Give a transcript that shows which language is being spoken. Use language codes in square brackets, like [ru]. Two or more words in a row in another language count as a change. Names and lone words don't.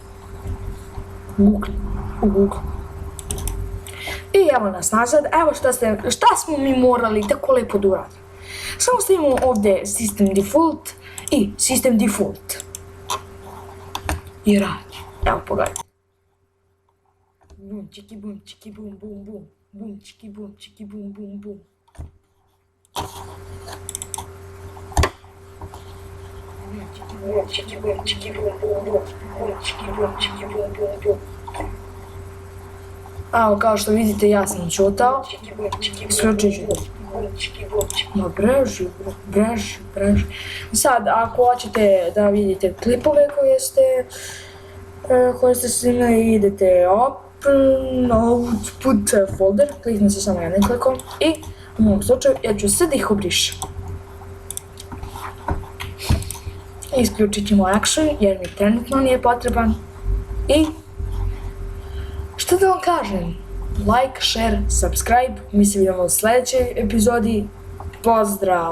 [bs] U Google. I evo nas nazad, evo šta smo mi morali tako lepo da uradimo. Samo stavimo ovdje [en] System Default [bs] i [en] System Default. [bs] I radi. Evo pogledajte. Bum, čiki bum, čiki bum, bum, bum. Bum, čiki bum, čiki bum, bum, bum. Čiki bum, čiki bum, bum, bum. Bum, čiki bum, čiki bum, bum, bum. Evo, kao što vidite, ja sam čutao. Isključit ću da. Breži. Sad, ako hoćete da vidite klipove koje ste snimili, idete [en] Open Output folder, [bs] kliknite samo jednim klikom i u mom slučaju ja ću sad ih obrišem. Isključit ćemo Action jer mi trenutno nije potreban i što da vam kažem, [en] like, share, subscribe, [bs] mi se vidimo u sljedećoj epizodi, pozdrav!